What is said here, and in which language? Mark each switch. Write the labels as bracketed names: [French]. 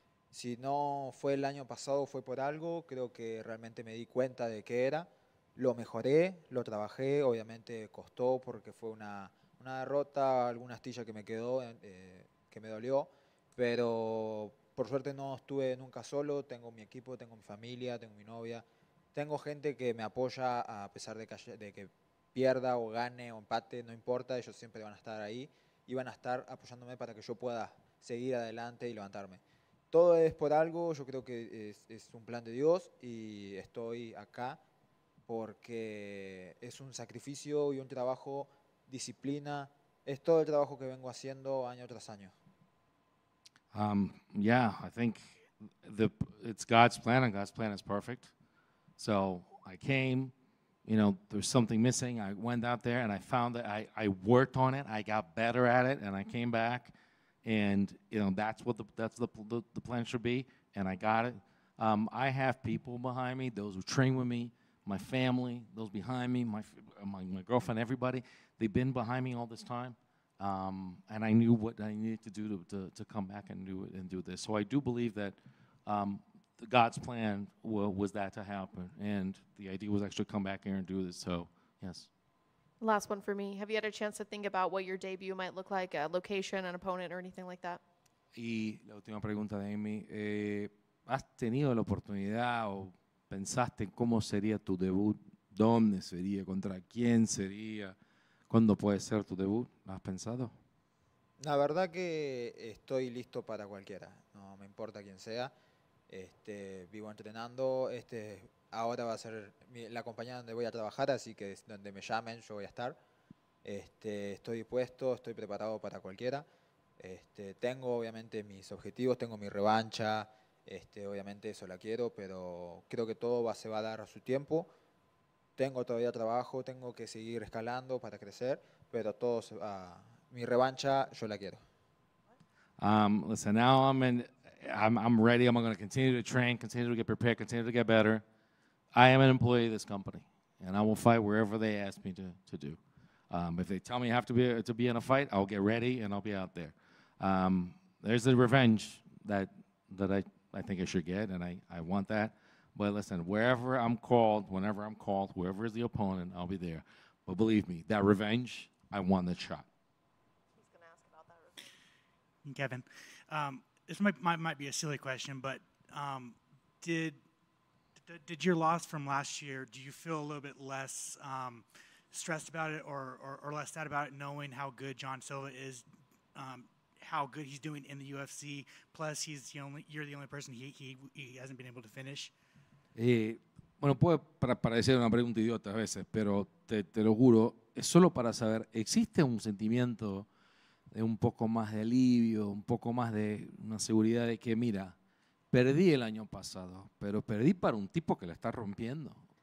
[Spanish] Si no fue el año pasado, fue por algo, creo que realmente me di cuenta de qué era, lo mejoré, lo trabajé, obviamente costó porque fue una derrota, alguna astilla que me quedó, que me dolió, pero por suerte no estuve nunca solo, tengo mi equipo, tengo mi familia, tengo mi novia, tengo gente que me apoya a pesar de que pierda o gane o empate, no importa, ellos siempre van a estar ahí y van a estar apoyándome para que yo pueda seguir adelante y levantarme. Todo es por algo, yo creo que es un plan de Dios y estoy acá porque es un sacrificio y un trabajo, disciplina, es todo el trabajo que vengo haciendo año tras año. [English] Yeah, I think it's God's plan and God's plan is perfect. So I came, there's something missing. I went out there and I found that I worked on it. I got better at it and I came back. And that's what the plan should be, and I got it. I have people behind me, those who train with me, my family, those behind me, my girlfriend, everybody. They've been behind me all this time, and I knew what I needed to do to come back and do this. So I do believe that God's plan was that to happen, and the idea was actually come back here and do this. So, yes. Last one for me. Have you had a chance to think about what your debut might look like, a location, an opponent, or anything like that? [Spanish] Y la última pregunta de Amy, ¿has tenido la oportunidad o pensaste en cómo sería tu debut? ¿Dónde sería? ¿Contra quién sería? ¿Cuándo puede ser tu debut? ¿Lo has pensado? La verdad que estoy listo para cualquiera, no me importa quién sea. Vivo entrenando, ahora va a ser la compañía donde voy a trabajar, así que donde me llamen yo voy a estar. Estoy dispuesto, estoy preparado para cualquiera. Tengo obviamente mis objetivos, tengo mi revancha, obviamente eso la quiero, pero creo que todo se va a dar a su tiempo. Tengo todavía trabajo, tengo que seguir escalando para crecer, pero todo mi revancha yo la quiero. [English] Listen, now I'm ready. I'm going to continue to train, continue to get prepared, continue to get better. I am an employee of this company, and I will fight wherever they ask me to do. If they tell me I have to be in a fight, I'll get ready and I'll be out there. There's the revenge that I think I should get, and I want that. But listen, wherever I'm called, whenever I'm called, whoever is the opponent, I'll be there. But believe me, that revenge, I want that shot. He's going to ask about that revenge. Kevin, this might be a silly question, but did your loss from last year, do you feel a little bit less stressed about it or less sad about it, knowing how good John Silva is, how good he's doing in the UFC, plus you're the only person he hasn't been able to finish? [Spanish] Bueno, puede parecer una pregunta idiota a veces, pero te lo juro, es solo para saber, ¿existe un sentimiento de un poco más de alivio, un poco más de una seguridad de que, mira, perdí el año pasado, pero perdí para un tipo que la está rompiendo?